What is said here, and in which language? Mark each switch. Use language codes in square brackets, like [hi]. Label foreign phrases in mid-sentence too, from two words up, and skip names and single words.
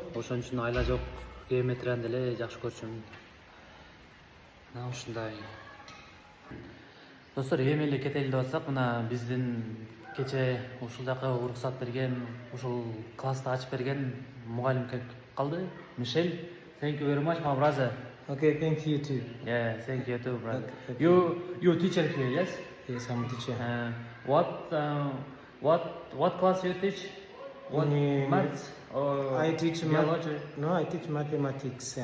[ky] Ошон үчүн айла жок геометрияны деле жакшы көрчүмүн. Мына ушундай. Достор, эми эле кетели деп атсак, мына биздин кечээ ушул жака уруксат берген, ушул классты ачып берген мугалим келип калды. Мишель, [en] thank you very much, my brother. Okay, thank you too. Yeah, thank you too, brother. You teacher here, yes? Yes, I'm a teacher. What class you teach? What Mm, maths or I teach biology? No, I teach mathematics.